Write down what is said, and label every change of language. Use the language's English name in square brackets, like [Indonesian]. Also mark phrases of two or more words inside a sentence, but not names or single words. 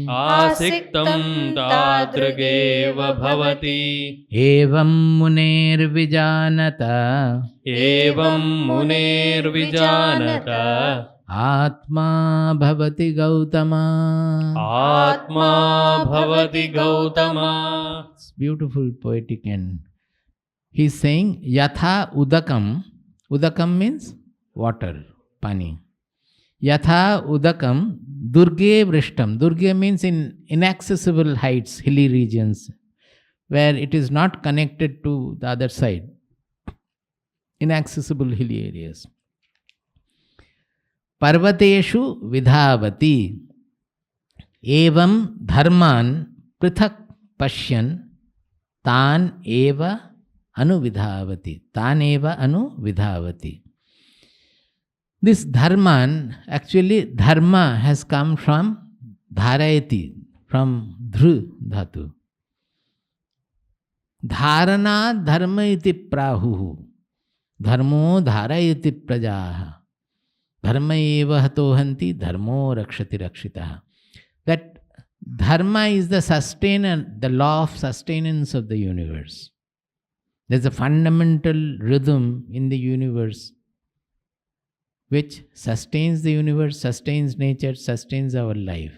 [Sanskrit] आसिक्तं तादृगेव भवति evam muner vijanata एवं मुनेर्विजानत atma bhavati gautama. आत्मा भवति गौतम. [English] It's beautiful, poetic end. He's saying [Sanskrit] yatha udakam. [English] Udakam means water, pani. [Sanskrit] Yatha udakam durge vrishtam. [English] Durge means in inaccessible heights, hilly regions, where it is not connected to the other side. Inaccessible hilly areas. [Sanskrit] Parvateshu vidhavati evam dharman prithak pashyan tan eva anuvidhavati. Tan eva anuvidhavati. [English] This dharman, actually dharma has come from dharayati, from [Sanskrit] dhru dhatu. Dharana dharma iti prahuhu. Dharmo dharayati prajaha. Dharma eva hatohanti dharmo rakshati rakshitaha. [English] That dharma is the sustainer, the law of sustenance of the universe. There's a fundamental rhythm in the universe which sustains the universe, sustains nature, sustains our life.